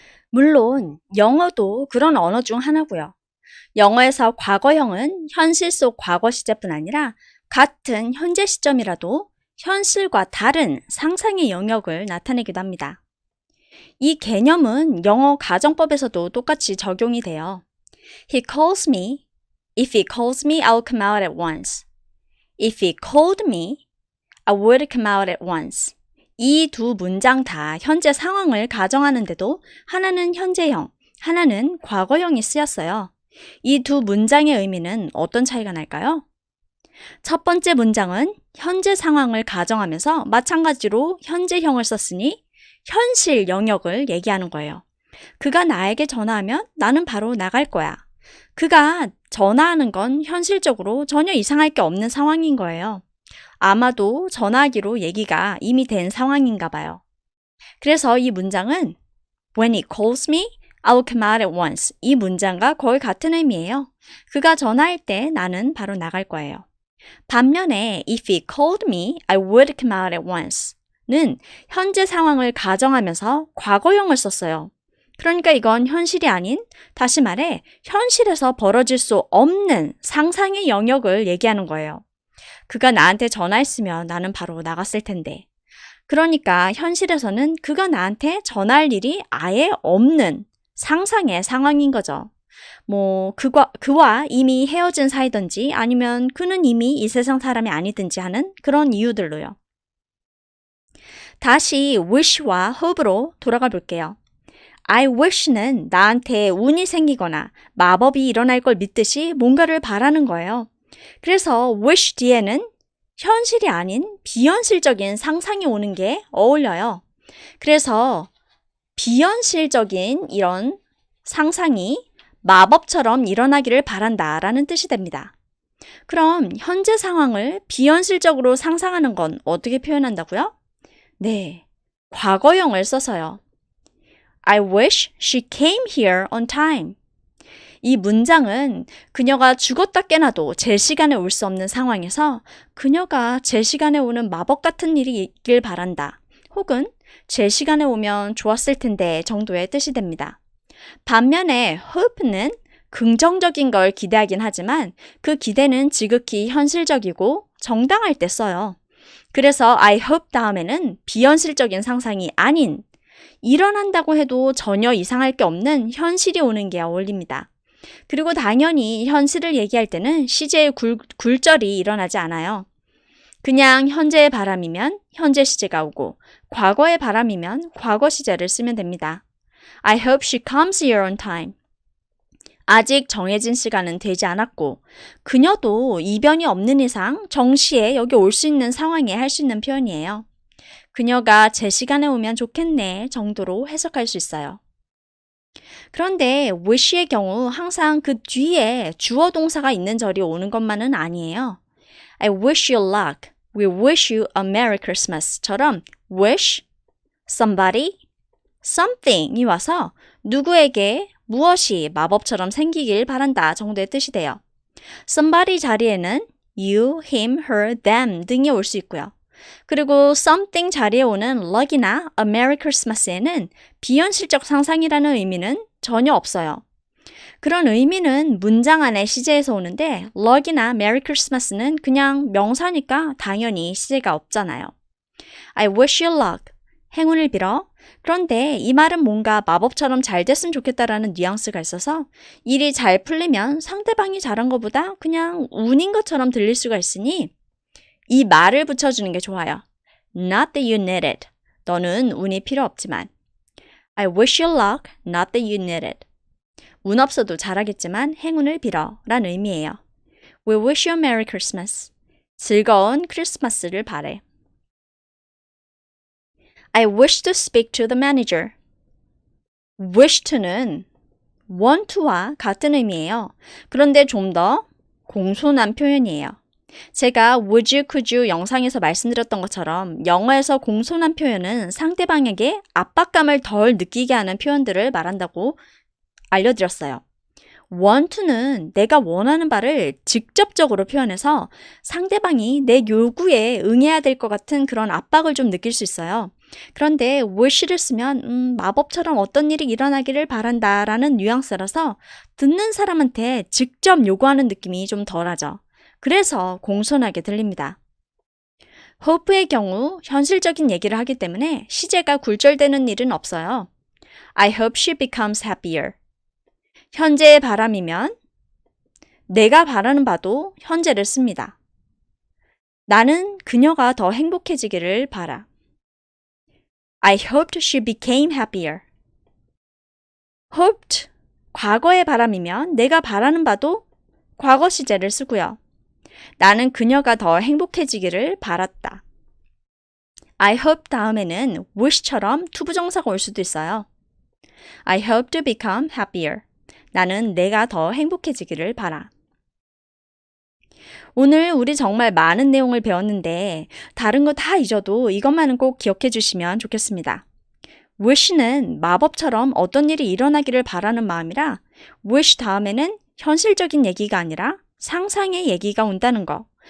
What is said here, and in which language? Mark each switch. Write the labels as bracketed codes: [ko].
[ko] 물론 영어도 그런 언어 중 하나고요. 영어에서 과거형은 현실 속 과거 시제뿐 아니라 같은 현재 시점이라도 현실과 다른 상상의 영역을 나타내기도 합니다. 이 개념은 영어 가정법에서도 똑같이 적용이 돼요. [en] He calls me. If he calls me, I'll come out at once. If he called me, I would come out at once. [ko] 이 두 문장 다 현재 상황을 가정하는데도 하나는 현재형, 하나는 과거형이 쓰였어요. 이 두 문장의 의미는 어떤 차이가 날까요? 첫 번째 문장은 현재 상황을 가정하면서 마찬가지로 현재형을 썼으니 현실 영역을 얘기하는 거예요. 그가 나에게 전화하면 나는 바로 나갈 거야. 그가 전화하는 건 현실적으로 전혀 이상할 게 없는 상황인 거예요. 아마도 전화하기로 얘기가 이미 된 상황인가 봐요. 그래서 이 문장은 [en] When he calls me, I will come out at once. [ko] 이 문장과 거의 같은 의미예요. 그가 전화할 때 나는 바로 나갈 거예요. 반면에 [en] If he called me, I would come out at once [ko] 는 현재 상황을 가정하면서 과거형을 썼어요. 그러니까 이건 현실이 아닌, 다시 말해 현실에서 벌어질 수 없는 상상의 영역을 얘기하는 거예요. 그가 나한테 전화했으면 나는 바로 나갔을 텐데. 그러니까 현실에서는 그가 나한테 전화할 일이 아예 없는 상상의 상황인 거죠. 그와 이미 헤어진 사이든지 아니면 그는 이미 이 세상 사람이 아니든지 하는 그런 이유들로요. 다시 wish와 hope로 돌아가 볼게요. I wish는 나한테 운이 생기거나 마법이 일어날 걸 믿듯이 뭔가를 바라는 거예요. 그래서 wish 뒤에는 현실이 아닌 비현실적인 상상이 오는 게 어울려요. 그래서 비현실적인 이런 상상이 마법처럼 일어나기를 바란다라는 뜻이 됩니다. 그럼 현재 상황을 비현실적으로 상상하는 건 어떻게 표현한다고요? 네, 과거형을 써서요. [en] I wish she came here on time. [ko] 이 문장은 그녀가 죽었다 깨나도 제 시간에 올 수 없는 상황에서 그녀가 제 시간에 오는 마법 같은 일이 있길 바란다. 혹은 제 시간에 오면 좋았을 텐데 정도의 뜻이 됩니다. 반면에 hope는 긍정적인 걸 기대하긴 하지만 그 기대는 지극히 현실적이고 정당할 때 써요. 그래서 I hope 다음에는 비현실적인 상상이 아닌 일어난다고 해도 전혀 이상할 게 없는 현실이 오는 게 어울립니다. 그리고 당연히 현실을 얘기할 때는 시제의 굴절이 일어나지 않아요. 그냥 현재의 바람이면 현재 시제가 오고 과거의 바람이면 과거 시제를 쓰면 됩니다. [en] I hope she comes here on time. [ko] 아직 정해진 시간은 되지 않았고 그녀도 이변이 없는 이상 정시에 여기 올 수 있는 상황에 할 수 있는 표현이에요. 그녀가 제 시간에 오면 좋겠네 정도로 해석할 수 있어요. 그런데 wish의 경우 항상 그 뒤에 주어 동사가 있는 절이 오는 것만은 아니에요. [en] I wish you luck. We wish you a Merry Christmas처럼 wish, somebody, something이 [ko] 와서 누구에게 무엇이 마법처럼 생기길 바란다 정도의 뜻이 돼요. somebody 자리에는 you, him, her, them 등이 올 수 있고요. 그리고 something 자리에 오는 luck이나 a merry christmas에는 비현실적 상상이라는 의미는 전혀 없어요. 그런 의미는 문장 안에 시제에서 오는데 luck이나 merry christmas는 그냥 명사니까 당연히 시제가 없잖아요. [en] I wish you luck. [ko] 행운을 빌어. 그런데 이 말은 뭔가 마법처럼 잘 됐으면 좋겠다라는 뉘앙스가 있어서 일이 잘 풀리면 상대방이 잘한 것보다 그냥 운인 것처럼 들릴 수가 있으니 이 말을 붙여주는 게 좋아요. [en] Not that you need it. [ko] 너는 운이 필요 없지만. [en] I wish you luck, not that you need it. [ko] 운 없어도 잘하겠지만 행운을 빌어 란 의미예요. [en] We wish you a Merry Christmas. [ko] 즐거운 크리스마스를 바래. [en] I wish to speak to the manager. [ko] wish to는 want to와 같은 의미예요. 그런데 좀 더 공손한 표현이에요. 제가 would you, could you 영상에서 말씀드렸던 것처럼 영어에서 공손한 표현은 상대방에게 압박감을 덜 느끼게 하는 표현들을 말한다고 알려드렸어요. want to는 내가 원하는 바를 직접적으로 표현해서 상대방이 내 요구에 응해야 될 것 같은 그런 압박을 좀 느낄 수 있어요. 그런데 wish를 쓰면 마법처럼 어떤 일이 일어나기를 바란다라는 뉘앙스라서 듣는 사람한테 직접 요구하는 느낌이 좀 덜하죠. 그래서 공손하게 들립니다. hope의 경우 현실적인 얘기를 하기 때문에 시제가 굴절되는 일은 없어요. [en] I hope she becomes happier. [ko] 현재의 바람이면 내가 바라는 바도 현재를 씁니다. 나는 그녀가 더 행복해지기를 바라. [en] I hoped she became happier. [ko] hoped, 과거의 바람이면 내가 바라는 바도 과거 시제를 쓰고요. 나는 그녀가 더 행복해지기를 바랐다. I hope 다음에는 wish처럼 투부정사가 올 수도 있어요. [en] I hope to become happier. [ko] 나는 내가 더 행복해지기를 바라. 오늘 우리 정말 많은 내용을 배웠는데 다른 거 다 잊어도 이것만은 꼭 기억해 주시면 좋겠습니다. wish는 마법처럼 어떤 일이 일어나기를 바라는 마음이라 wish 다음에는 현실적인 얘기가 아니라 상상의 얘기가 온다는 거.